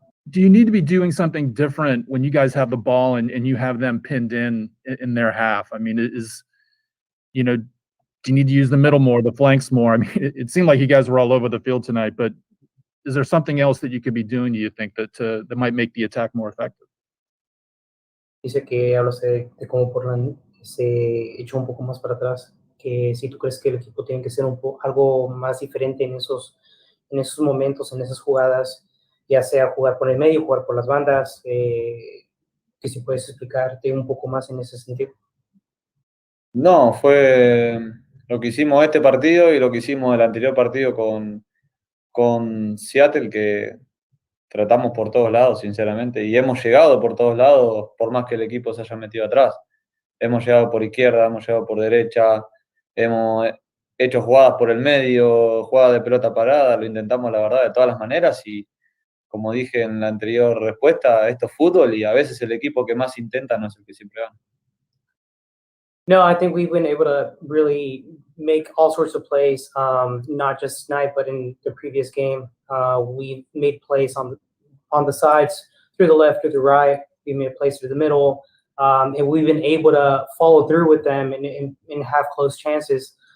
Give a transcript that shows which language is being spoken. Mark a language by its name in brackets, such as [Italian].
[English] Do you need to be doing something different when you guys have the ball and you have them pinned in their half? I mean, do you need to use the middle more, the flanks more? I mean, it seemed like you guys were all over the field tonight, but is there something else that you could be doing, do you think, that might make the attack more effective? [Spanish] Dice que hablas de cómo Portland se echó un poco más para atrás, que si tú crees que el equipo tiene que ser algo más diferente en esos momentos, en esas jugadas, ya sea jugar por el medio, jugar por las bandas, que si puedes explicarte un poco más en ese sentido. No, fue lo que hicimos este partido y lo que hicimos el anterior partido con Seattle, que tratamos por todos lados, sinceramente, y hemos llegado por todos lados, por más que el equipo se haya metido atrás. Hemos llegado por izquierda, hemos llegado por derecha, hemos hecho jugadas por el medio, jugadas de pelota parada, lo intentamos, la verdad, de todas las maneras y, como dije en la anterior respuesta, esto es fútbol y a veces el equipo que más intenta no es el que siempre gana. [English] No, I think we've been able to really make all sorts of plays, not just tonight, but in the previous game. We made plays on the sides, through the left, through the right. We made plays through the middle, and we've been able to follow through with them and have close chances.